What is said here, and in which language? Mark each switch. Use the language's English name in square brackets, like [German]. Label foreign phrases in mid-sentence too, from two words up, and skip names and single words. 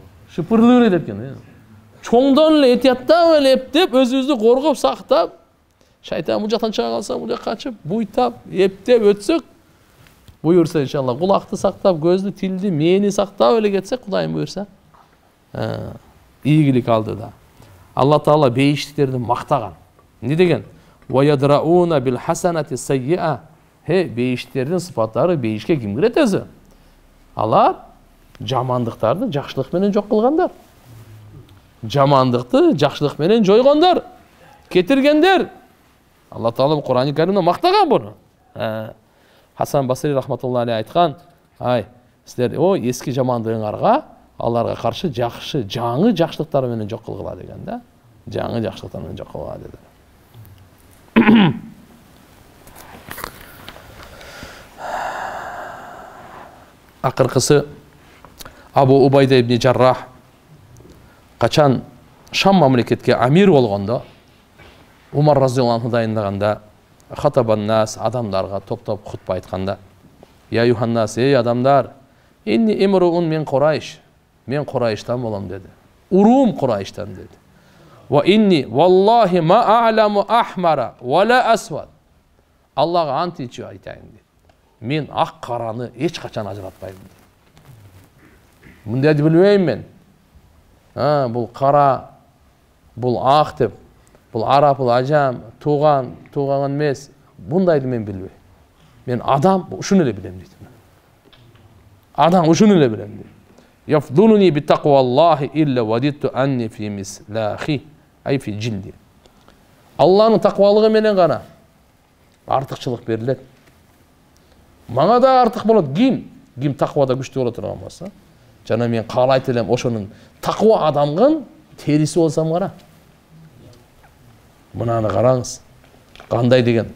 [Kyrgyz] Шыпырлып эле кетет экен. Чоңдон эле этияттап эле эптеп, өзүбүздү коргоп, сактап, Шайтан бул жактан чыга калса, бул жакка качып, буйтап, эптеп өтсөк, буйурса иншалла кулакты сактап, көздү, тилди, мени сактап эле кетсек, Кудайым буйурса, ийгилик алды да. Алла Таала бейиштиктерди мактаган. Не деген? [Arabic] وَيَدْرَؤُونَ بِالْحَسَنَةِ السَّيِّئَةِ. [Kyrgyz] Бейиштиктердин сыпаттары бейишке ким кирет өзү? Алар жамандыктарды жакшылык менен жок кылгандар. Жамандыкты жакшылык менен жойгондар, кетиргендер. Алла Таала Кур'ан-ы Каримде мактаган буну. Хасан Басри [Arabic] رحمة الله عليه [Kyrgyz] айткан, ай, силер о эски жамандыгыңарга, аларга каршы жакшы, жаңы жакшылыктар менен жок кылгыла деген да. Жаңы жакшылыктар менен жок кылгыла деди. Акыркысы Абу Убайда ибн Жаррах качан Шам мамлекетке амир болгондо, Умар [Arabic] رضي الله عنه [Kyrgyz] дайындаганда, [Arabic] خطب الناس, [Kyrgyz] адамдарга топ-топ хутба айтканда, [Arabic] يا أيها الناس, [Kyrgyz] ey адамдар, [Arabic] إني امرؤ من قريش, [Kyrgyz] мен Курайштан болом деди. Урум Курайштан деди. [Arabic] وإني والله ما أعلم أحمر ولا أسود. [Kyrgyz] Аллага ант ичип айтайын деди. Мен ак караны эч качан ажыратпайм деди. Мындайды билбейм мен. Бул кара, бул ак деп, бул араб, бул ажам, туган эмес, бундайды мен билбейм. Мен адам ушуну эле билем дейт. Адам ушуну эле билем дейт. [Arabic] يفضلني بتقوى الله إلا وددت أني في مسلاخه، أي في جلده. [Kyrgyz] Алланын таквалыгы менен гана артыкчылык берилет. Мага да артык болот. Ким таквада күчтүү боло турган болсо, жана мен каалайт элем ошонун таква адамгын териси болсам кара. Мынаны караңыз. Кандай деген.